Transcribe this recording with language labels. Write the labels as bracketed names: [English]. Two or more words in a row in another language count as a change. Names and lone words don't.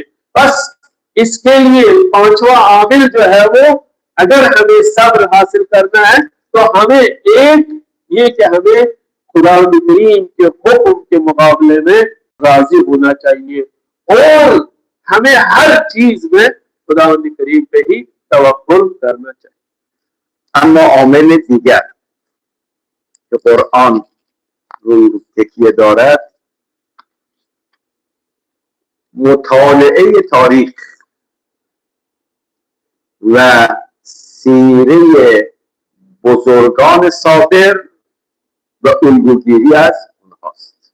[Urdu] بس اس کے لیے 5واں عامل جو ہے وہ، اگر ہمیں صبر حاصل کرنا ہے تو ہمیں ایک یہ کہ ہمیں خدا کریم کے حکم کے مقابلے میں راضی ہونا چاہیے اور ہمیں ہر چیز میں خدا کریم پہ ہی توکل کرنا چاہیے. [Persian] اما عامل دیگر که قرآن روی تکیه دارد مطالعه تاریخ و سیره بزرگان سابق و الگوگیری از اونهاست.